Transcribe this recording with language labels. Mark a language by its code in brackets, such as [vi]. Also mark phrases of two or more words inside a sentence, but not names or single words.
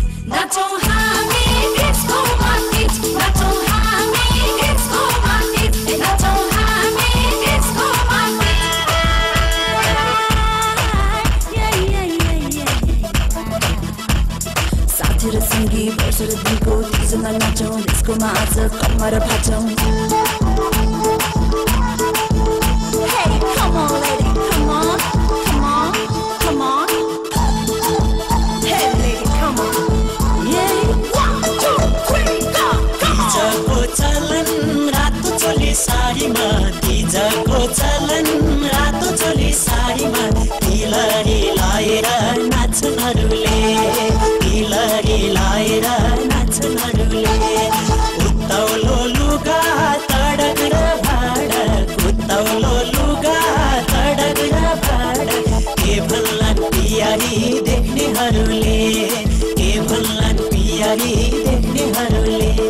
[ne] नाचौँ हामी डिस्कोमा तीज, नाचौँ हामी डिस्कोमा तीज, नाचौँ हामी डिस्कोमा तीज। साथी र सँगी वर्ष र दिनको तीजमा नाचौँ, डिस्कोमा आज कम्मर भाँचौँ। [en] Hey, come on lady, come on, come on, come on. Hey lady, come on. Yeah, 1, 2, 3, go, come on. [ne] तीजको चलन रातो चोली सारीमा, तीजको चलन रातो चोली सारीमा, तिलरी लाएर नाच्नहरूले, तिलरी लाएर नाच्नहरूले। उत्तौलो लुगा तडक र भाडक, उत्तौलो लुगा तडक र भाडक, के भन्छन् पियारी देख्नेहरूले, के भन्छन् पियारी देख्नेहरूले।